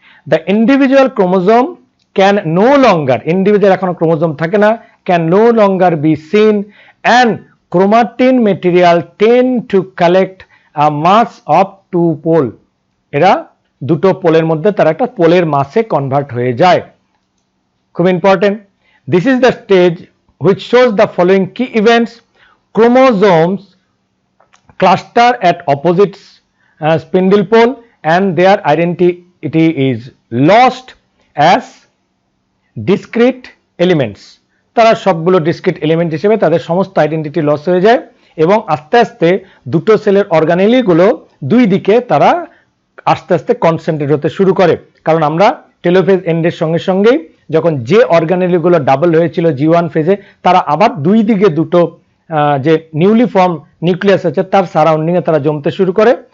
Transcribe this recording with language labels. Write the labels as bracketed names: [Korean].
[English] the individual chromosome can no longer, [Bangla] individual এখনো chromosome থাকে না, [English] Can no longer be seen and chromatin material tend to collect a mass of two pole. [Bangla] এরা দুটো পোলের মধ্যে তারা একটা পোলের মাসে কনভার্ট হয়ে যায়। খুব important. [English] This is the stage which shows the following key events: chromosomes cluster at opposite spindle pole and their identity is lost as discrete elements. [Bangla] তারা সবগুলো ডিসক্রিট এলিমেন্ট হিসেবে তাদের সমস্ত আইডেন্টিটি লস হয়ে যায় এবং আস্তে আস্তে দুটো সেলের অর্গানেলিগুলো দুই দিকে তারা আস্তে আস্তে কনসেন্ট্রেট হতে শুরু করে। কারণ আমরা টেলোফেজ এন্ডের সঙ্গে সঙ্গেই যখন যে অর্গানেলগুলো ডাবল হয়েছিল G1 ফেজে, তারা আবার দুই দিকে দুটো যে নিউলি ফর্ম নিউক্লিয়াস আছে তার সারাউন্ডিংয়ে তারা জমতে শুরু করে।